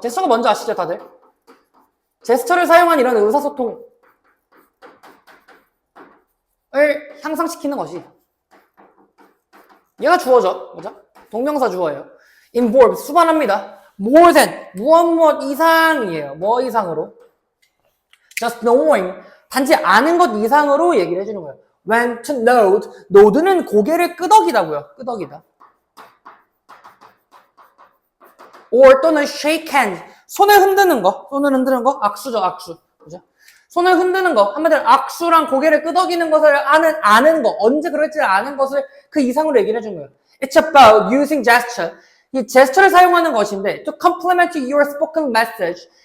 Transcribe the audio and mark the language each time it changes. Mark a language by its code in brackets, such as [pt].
[ko] 제스처가 뭔지 아시죠, 다들? 제스처를 사용한 이런 의사소통을 향상시키는 것이 얘가 주어죠, 그죠? 동명사 주어예요. involve, 수반합니다. [en] more than, [ko] 무엇 이상이에요. 뭐 이상으로? [en] just knowing, [ko] 단지 아는 것 이상으로 얘기를 해주는 거예요. [en] when to nod, [ko] node는 고개를 끄덕이다고요. 끄덕이다. or 또는 [en] shake hand, [ko] 손을 흔드는 거. 손을 흔드는 거? 악수죠, 악수. 그죠? 손을 흔드는 거. 한마디로 악수랑 고개를 끄덕이는 것을 아는 거. 언제 그럴지 아는 것을 그 이상으로 얘기를 해준 거예요. [en] It's about using gesture. [ko] 이 제스처를 사용하는 것인데 [en] to complement your spoken message.